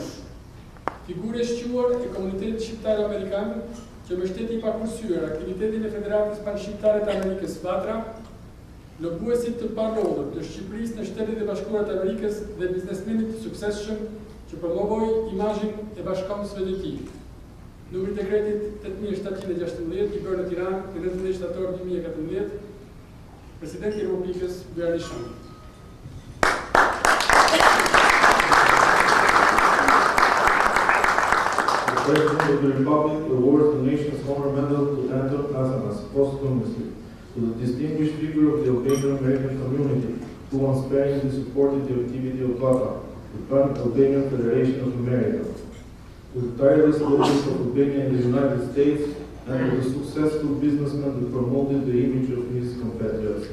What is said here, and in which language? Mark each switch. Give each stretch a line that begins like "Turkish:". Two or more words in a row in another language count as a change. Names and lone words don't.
Albanian: Figure shquar e Komunitetit Shqiptaro Amerikan, që mbështeti i pakursyer aktivitetin e Federatës Panshqiptare të Amerikës Vatra, lobuesit të parrodhur të Shqiperisë në Shtetet e Bashkuara të Amerikës dhe biznesmenit të suksesshëm që promovoi imazhin e bashkëkombësve të tij. Numri i dekretit 8716 i bërë në Tiranë në 19 shtator 2014, Presidenti i Republikës Bujar Nishani.
English: The President of the Republic awards the nation's honor medal to Athanas posthumously, to the distinguished figure of the Albanian American community, who unsparingly supported the activity of VATA, the Pan-Albanian Federation of America, to the tireless loyalties of Albania in the United States, and to the successful businessman who promoted the image of his compatriots.